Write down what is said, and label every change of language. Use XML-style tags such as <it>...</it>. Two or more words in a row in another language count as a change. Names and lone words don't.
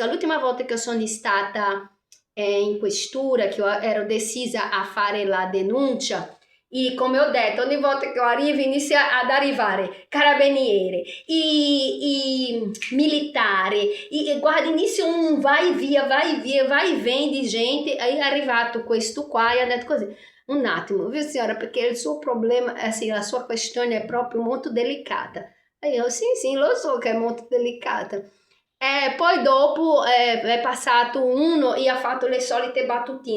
<it>L'ultima volta che sono stata in questura, che ero decisa a fare la denuncia, e come ho detto, ogni volta che arrivo inizia ad arrivare carabinieri, i militari, guarda, inizia un</it> <pt>vai e vem</pt> <it>di gente. Aí è arrivato questo qua e ha detto così, un attimo, viu signora, perché il suo problema, assim, la sua questione è proprio molto delicata. E io, sì, lo so che è molto delicata. Poi dopo è passato uno e ha fatto le solite battutine.</it>